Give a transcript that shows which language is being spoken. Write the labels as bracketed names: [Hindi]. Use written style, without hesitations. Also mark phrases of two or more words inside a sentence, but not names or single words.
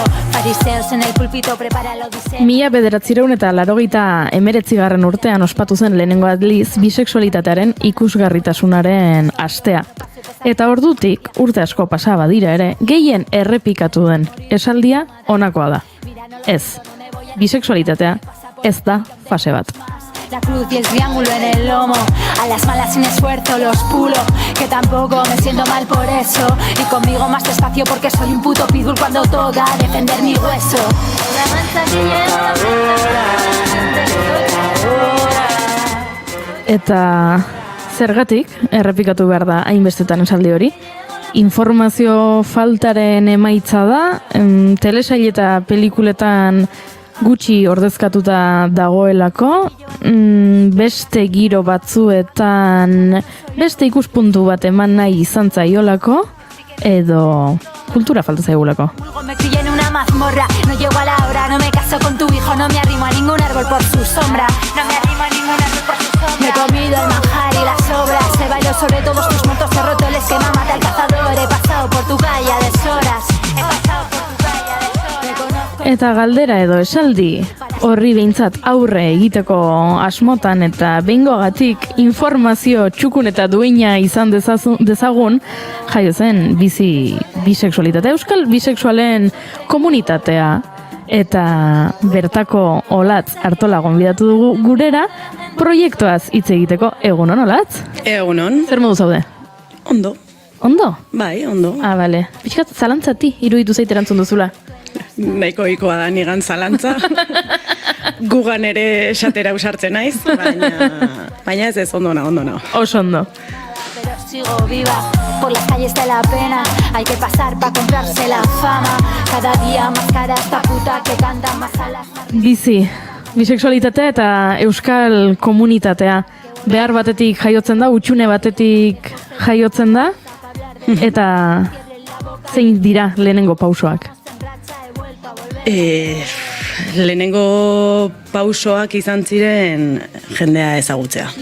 [Spanish] Fariseos en el púlpito prepara el odiseo. [Basque] 1989 urtean ospatu zen lehenengo aldiz bisexualitatearen ikusgarritasunaren astea. Eta ordutik, urte asko pasaba dira ere, gehien errepikatu den esaldia honakoa da. Ez, bisexualitatea ez da fase bat. [Spanish] La cruz y el triángulo en el lomo, a las malas sin esfuerzo los pulo, que tampoco me siento mal por eso, y conmigo más despacio porque soy un puto pitbull cuando toca defender mi hueso. La mancha que lleva [Basque] Eta zergatik errepikatu behar da hainbestetan esaldi hori? Informazio faltaren emaitza da, telesail eta pelikuletan gutxi ordezkatuta dagoelako, beste giro batzuetan beste ikuspuntu bat eman nahi izan zaiolako, edo kultura falta zaigulako. [Spanish] Me crié en una mazmorra, no llego a la hora, no me caso con tu hijo, no me arrimo a ningún árbol por su sombra, no me arrimo a ningún árbol por su sombra. Me he comido el manjar y las sobras, he bailado sobre todos tus muertos, he roto el esquema, mata al cazador, he pasado por tu calle a deshoras, he pasado por tu calle a deshoras. [Basque] Eta galdera edo esaldi horri behintzat aurre egiteko asmotan eta behingoagatik informazio txukun eta duina izan dezagun, jaio zen bisexualitatea, euskal bisexualen komunitatea, eta bertako Olatz Artola gonbidatu dugu gurera proiektuaz hitz egiteko. Egunon, Olatz? Egunon. Zer modu zaude? Ondo. Ondo? Bai, ondo. Bale. Pixkat zalantzati iruditu zait erantzun duzula. Nahiko ikoa da nigan zalantza. Gugan ere esatera usartzen naiz, baina ez ondo na. Oso ondo. [Spanish] Pero sigo viva por las calles de la pena, hay que pasar para comprarse la fama, cada día más cara esta puta que canta más a las... [Basque] Bisexualitatea eta euskal komunitatea behar batetik jaiotzen da, utxune batetik jaiotzen da, eta zein dira lehenengo pausoak? Lehenengo pausoak izan ziren jendea ezagutzea.